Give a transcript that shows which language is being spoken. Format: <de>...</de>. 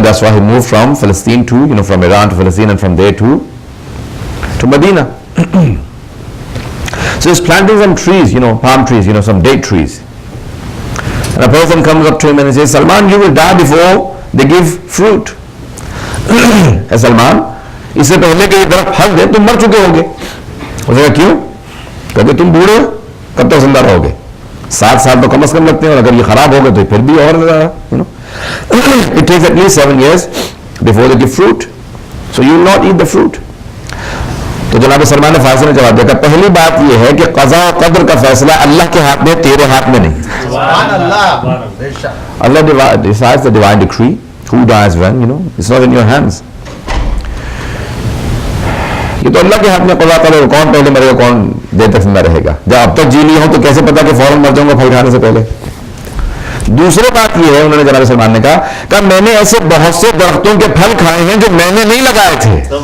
<en>That's why he moved from Palestine to, from Iran to Palestine, and from there to Medina. So he's planting some trees, palm trees, some date trees. And a person comes up to him and he says, Salman, you will die before they give fruit.</en> <ur>Hey Salman, اس سے پہلے کہ یہ درخت پھل دے تم مر چکے ہوگے. اس نے کہا کیوں؟ کہتے تم بوڑھے ہو, کب تک زندہ رہو گے؟ 7 سال تو کم از کم لگتے ہیں, اور اگر یہ خراب ہو گئے تو پھر بھی اور زیادہ.</ur> <en>It takes at least 7 years before they give fruit. So you will not eat the fruit.</en> <ur>تو جناب سلمان فارسی نے جواب دیا, پہلی بات یہ ہے کہ قضاء و قدر کا فیصلہ اللہ کے ہاتھ میں, تیرے ہاتھ میں نہیں. سبحان اللہ.</ur> <en>Allah decides the divine decree, who dies when, it's not in your hands.</en> <ur>یہ تو اللہ کے ہاتھ میں قضا قدر, کون پہلے مرے گا, کون دیر تک زندہ رہے گا. جب اب تک جی نہیں ہو تو کیسے پتا کہ فوراً مر جاؤں گا پھل کھانے سے پہلے. دوسری بات یہ ہے, انہوں نے جناب سلمان نے کہا میں نے ایسے بہت سے درختوں کے پھل کھائے ہیں جو میں نے نہیں لگائے تھے.</ur>